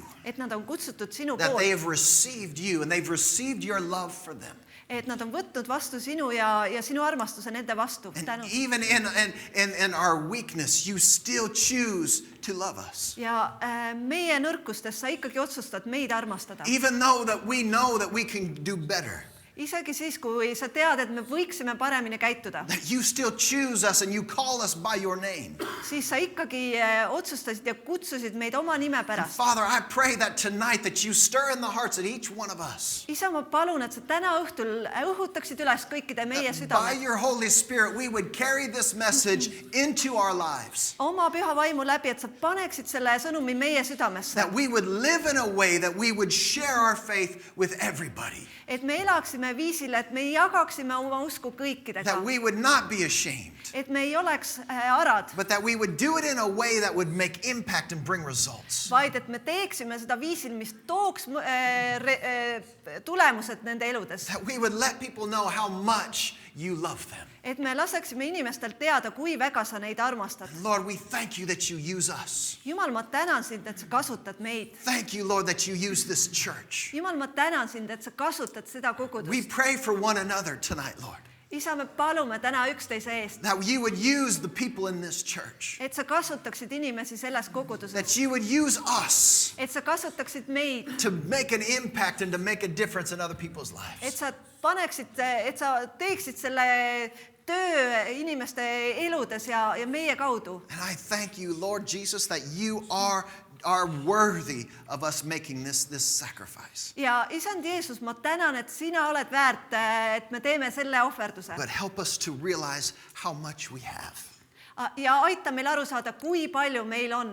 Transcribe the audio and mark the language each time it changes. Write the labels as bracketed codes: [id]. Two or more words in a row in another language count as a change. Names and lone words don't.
[et] Et nad on kutsutud sinu [en] that they [et] poolt. [en] have received you, and they've received your love for them. [et] Et nad on võtnud vastu sinu ja sinu armastuse nende vastu. [en] And [et] Tänu. [en] even in our weakness, you still choose to love us. [et] Ja meie nõrkustes sa ikkagi otsustad meid armastada. [en] Even though that we know that we can do better, [et] Isegi siis, kui sa tead, et me võiksime paremini käituda, [en] that you still choose us and you call us by your name. [et] siis sa ikkagi otsustasid ja kutsusid meid oma nime pärast. [en] Father, I pray that tonight that you stir in the hearts of each one of us. [et] Isa, ma palun, et sa täna õhtul õhutaksid üles kõikide meie [en] By [et] südamed. [en] your Holy Spirit, we would carry this message into our lives. [et] Oma püha vaimu läbi, et sa paneksid selle sõnumi meie südamesse. [en] That we would live in a way that we would share our faith with everybody. [et] Et me elaksime viisil, et me jagaksime oma usku kõikidega. [en] That we would not be ashamed. [et] Et me ei oleks arad, [en] But that we would do it in a way that would make impact and bring results. [et] vaid et me teeksime seda viisil, mis tooks tulemused nende eludes. [en] That we would let people know how much you love them. [et] Et me laseksime inimestel teada, kui väga sa neid armastad. [en] Lord, we thank you that you use us. [et] Jumal, ma tänan sind, et sa kasutad meid. [en] Thank you, Lord, that you use this church. [et] Jumal, ma tänan sind, et sa kasutad seda [en] We [et] kogudust. [en] pray for one another tonight, Lord. [et] isa, me palume täna üksteise eest, [en] that you would use the people in this church, [et] et sa kasutaksid inimesi selles koguduses, [en] that you would use us [et] et sa kasutaksid meid, [en] to make an impact and to make a difference in other people's [et] et [en] lives. [et] sa et sa teeksid selle töö inimeste eludes ja meie kaudu. [en] And I thank you, Lord Jesus, that you are worthy of us making this sacrifice. [et] Ja isand Jeesus, ma tänan, et sina oled väärt, et me teeme selle ohverduse. [en] But help us to realize how much we have. [et] Ja aita meil aru saada, kui palju meil on.